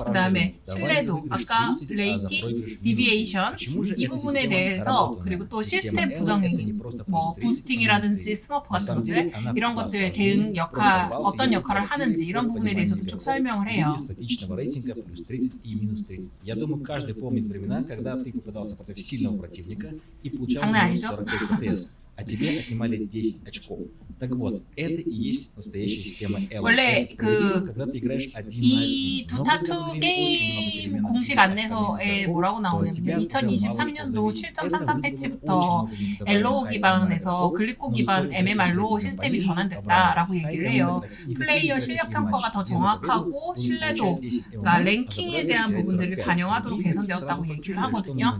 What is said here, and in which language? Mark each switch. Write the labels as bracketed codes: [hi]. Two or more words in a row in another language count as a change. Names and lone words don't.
[ko] 그 다음에 신뢰도, 아까 레이팅, 디비에이션 이 부분에 대해서, 그리고 또 시스템 부정행위, 뭐 부스팅이라든지 스머프 같은 것들, 이런 것들 대응 역할, 어떤 역할을 하는지 이런 부분에 대해서도 쭉 설명을 해요. 장난 아니죠? [ru] а тебе отнимали 10 очков. Так вот, это и есть настоящая система L. [ko] 원래 이 두타2 게임 공식 안내서에 뭐라고 나오냐면 2023년도 7.33 패치부터 엘로 기반에서 글리코 기반 MMR로 시스템이 전환됐다라고 얘기를 해요. 플레이어 실력 평가가 더 정확하고 신뢰도, 그러니까 랭킹에 대한 부분들을 반영하도록 개선되었다고 얘기를 하거든요.